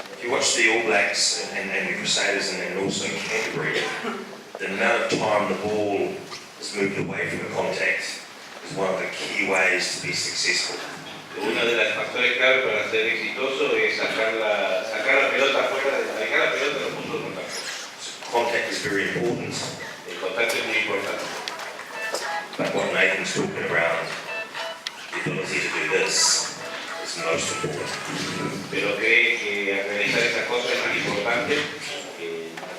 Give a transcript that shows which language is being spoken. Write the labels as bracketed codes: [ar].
[en] If you watch the All Blacks and the Crusaders and also Canterbury, the amount of time the ball is moved away from the contact is one of the key ways to be successful. [es] Uno de los factores clave para ser exitoso es sacar la pelota afuera, alejar la pelota de los puntos de contacto. [en] So contact is very important. [es] El contacto es muy importante. [en] But what Nathan's talking about, the ability to do this, is is the most important. [es] pero cree que realizar esas cosas es más importante que